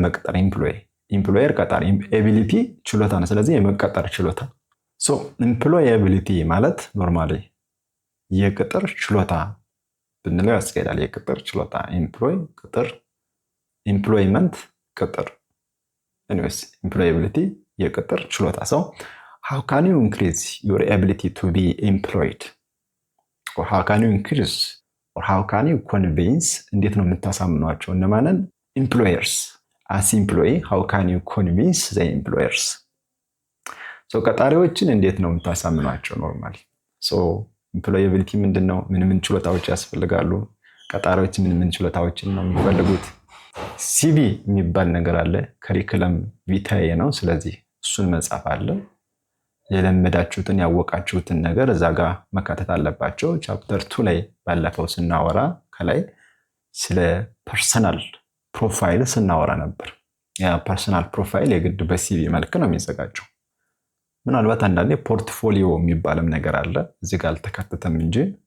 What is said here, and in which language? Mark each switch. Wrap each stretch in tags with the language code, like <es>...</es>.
<am>መቅጠር ኢምፕሎየር ቀጣሪ፣ ኤቢሊቲ ችሎታ ነው። ስለዚህ የመቀጠር ችሎታ። ኢምፕሎያቢሊቲ ማለት ኖርማሊ የቅጥር ችሎታ ብንለው ያስኬዳል። የቅጥር ችሎታ ኤምፕሎይ ቅጥር፣ ኤምፕሎይመንት ቅጥር። ኤኒዌይስ ኢምፕሎያቢሊቲ የቅጥር ችሎታ።</am> <en>how can you increase your ability to be employed? or how can you increase or how can you convince?</en> <am>እንዴት ነው የምታሳምኗቸው? እነማንን?</am> <en>employers. as employee how can you convince the employers?</en> <am>ቀጣሪዎችን እንዴት ነው የምታሳምኗቸው? ኖርማሊ ኢምፕሎያቢሊቲ ምንድነው? ምን ችሎታዎች ያስፈልጋሉ? ቀጣሪዎች ምን ችሎታዎችን ነው የሚፈልጉት? ሲቪ የሚባል ነገር አለ። ከሪኩለም ቪታዬ ነው። ስለዚህ እሱን መጻፍ አለ። የለመዳችሁትን ያወቃችሁትን ነገር እዛ ጋር መካተት አለባቸው። ቻፕተር 2 ላይ ባለፈው ስናወራ ከላይ ስለ ፐርሰናል ፕሮፋይል ስናወራ ነበር። ያ ፐርሰናል ፕሮፋይል የግድ በሲቪ መልክ ነው የሚዘጋጀው። ምናልባት አንዳንዴ ፖርትፎሊዮ የሚባልም ነገር አለ፣ እዚህ ጋር አልተካተተም እንጂ</am>